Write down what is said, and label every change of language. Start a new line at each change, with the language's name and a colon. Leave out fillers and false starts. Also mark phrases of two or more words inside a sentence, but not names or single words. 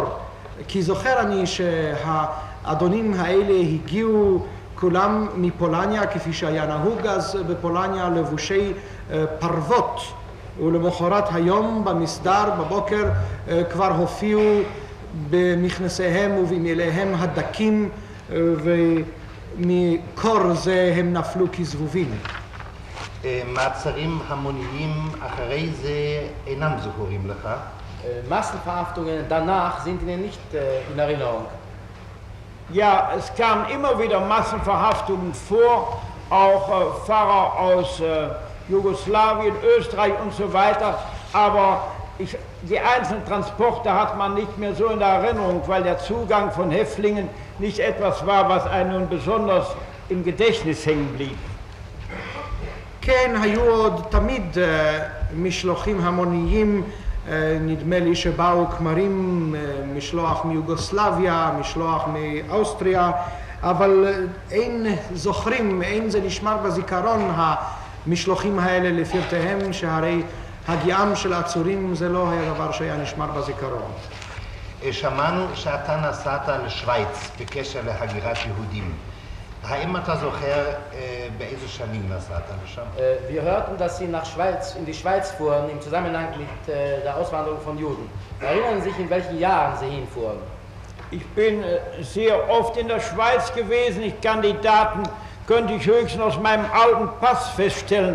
Hebrew: כי זוכר אני שהאדונים האלה הגיעו כולם מפולניה, כפי שהיה נהוג אז בפולניה, לבושי פרוות, ולמחרת היום במסדר בבוקר כבר הופיעו במכנסיהם ובמעיליהם הדקים, ומקור זה הם נפלו כזבובים. מעצרים המוניים אחרי זה אינם זכורים לך?
German: Massenverhaftungen danach sind Ihnen nicht in Erinnerung. Ja, es kamen immer wieder Massenverhaftungen vor, auch Pfarrer aus Jugoslawien, Österreich und so weiter, aber die einzelnen Transporte hat man nicht mehr so in der Erinnerung, weil der Zugang von Häftlingen nicht etwas war, was einem besonders im Gedächtnis hängen blieb.
Hebrew: כן, היו עוד תמיד משלוחים המוניים, נדמה לי שבאו כמרים, משלוח מיוגוסלביה, משלוח מאוסטריה, אבל אין זוכרים, אין זה נשמר בזיכרון המשלוחים האלה לפרטיהם, שהרי הגיעם של עצורים זה לא היה דבר שהיה נשמר בזיכרון. שמענו שאתה נסעת לשוויץ בקשר להגירת יהודים. האם אתה זוכר באיזה שנים נסעת לשם?
German: Wir hörten, dass Sie in die Schweiz fuhren im Zusammenhang mit der Auswanderung von Juden. Erinnern Sie sich, in welchen Jahren Sie hinfuhren? Ich bin sehr oft in der Schweiz gewesen. Ich kann die Daten, könnte ich höchstens aus meinem alten Pass feststellen.